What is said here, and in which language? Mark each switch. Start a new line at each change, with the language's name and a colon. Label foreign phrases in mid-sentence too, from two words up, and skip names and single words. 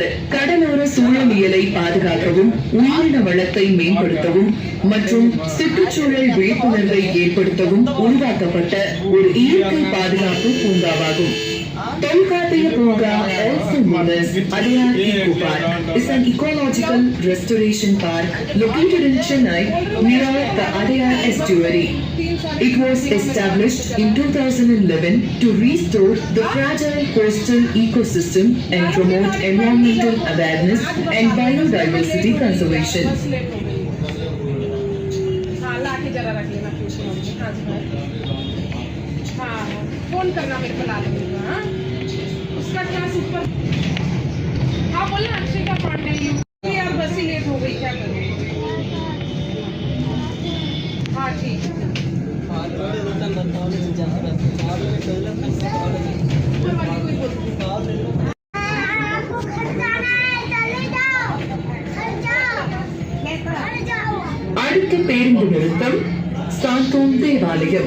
Tamil: கடலோர சூழலியலை பாதுகாக்கவும், உயிரின வளத்தை மேம்படுத்தவும் மற்றும் சுற்றுச்சூழல் விழிப்புணர்வை ஏற்படுத்தவும் உருவாக்கப்பட்ட ஒரு இயற்கை பாதுகாப்பு பூங்காவாகும். தொல்காப்பிய பூங்கா,
English: also known as Adayar Eco Park, is an ecological restoration park located in Chennai near the Adayar estuary. It was established in 2011 to restore the fragile coastal ecosystem and promote environmental awareness and biodiversity conservation.
Hindi: फोन करना मेरे को ला देगा। हाँ उसका क्या सुपर। हाँ बोला अक्षय का पांडे यार बस ही लेट हो गई, क्या करूँ। हाँ ठीक है।
Tamil: அடுத்த பேருந்து நிறுத்தம் சாந்தோம் தேவாலயம்.